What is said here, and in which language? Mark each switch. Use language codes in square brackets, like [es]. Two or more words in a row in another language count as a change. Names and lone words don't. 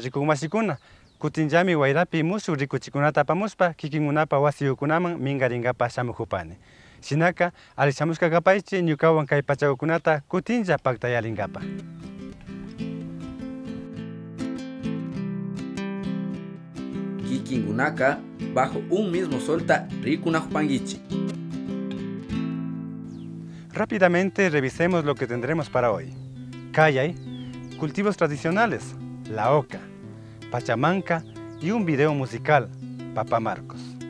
[qu] rikumasikuna kutinllami wayrapi mushuk rikuchikunata apamuspa kikinmunapa wasiyukunaman mingaringapa shamujupani. Shinaka alishamushkakapaychi ñukawan kay pachakukunata kutinlla paktayarinkapa. Kikinkunaka bajo un mismo solta rikunajpankichi. [es] Rápidamente revisemos lo que tendremos para hoy. Callay, cultivos tradicionales, la oca, pachamanca y un video musical, Papá Marcos.